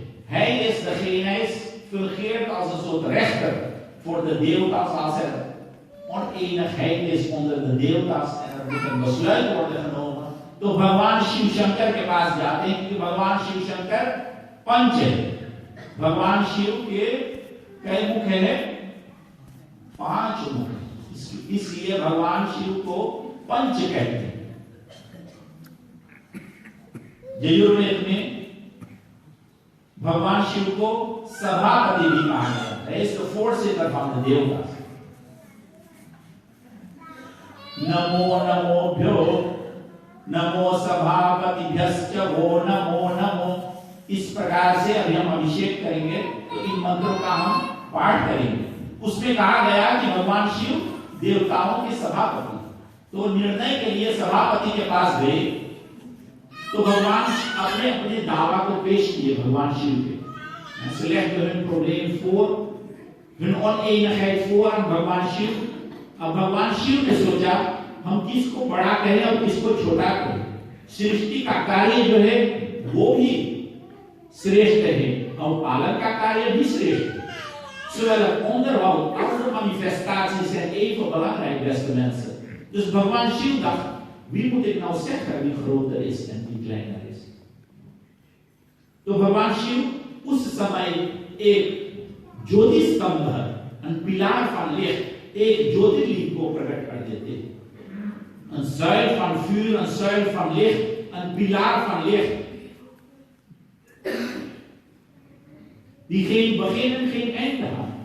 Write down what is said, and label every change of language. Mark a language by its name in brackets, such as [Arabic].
[Dutch] Hij is degene, hij fungeert als een soort rechter voor de deeltas. Als er oneenigheid is onder de deeltas en er moet een besluit worden genomen, [Hindi] तो भगवान शिव शंकर के पास जाते हैं, क्योंकि भगवान शिव शंकर पंच है। भगवान शिव के कई मुख है? 5 मुख। इसलिए भगवान शिव को पंच कहते हैं। यजुर्वेद में भगवान शिव को सभापति भी कहा जाता है। इसको फोर्स से परफॉर्म देवता। नमो नमोभ्यो नमो सभापतिभ्यश्च वो नमो नमो। इस प्रकार से अभी हम अभिषेक करेंगे, तो इन मंत्रों का हम पाठ करेंगे। उसमें कहा गया कि भगवान शिव देवताओं के सभापति, तो निर्णय के लिए सभापति के पास गए, तो भगवान अपने अपने दावा को पेश किए भगवान शिव के। [Dutch] Ze legden hun probleem voor, hun oneenigheid voor aan भगवान शिव। [Hindi] अब भगवान शिव ने सोचा हम किसको बड़ा कहें और किसको छोटा कहें। सृष्टि का कार्य जो है वो भी श्रेष्ठ है और पालन का कार्य भी श्रेष्ठ है। [Dutch] Zowel het onderhoud als de manifestatie zijn even belangrijk, beste mensen. Dus भगवान शिव dacht, wie moet ik nou zeggen wie groter is en wie kleiner is? [Hindi] तो भगवान शिव उस समय एक ज्योति स्तंभ, [Dutch] een pilaar van licht, [Hindi] एक ज्योतिर्लिंग को प्रकट कर देते हैं। [Dutch] Een zuil van vuur, een zuil van licht, een pilaar van licht. Die geen begin en geen einde had.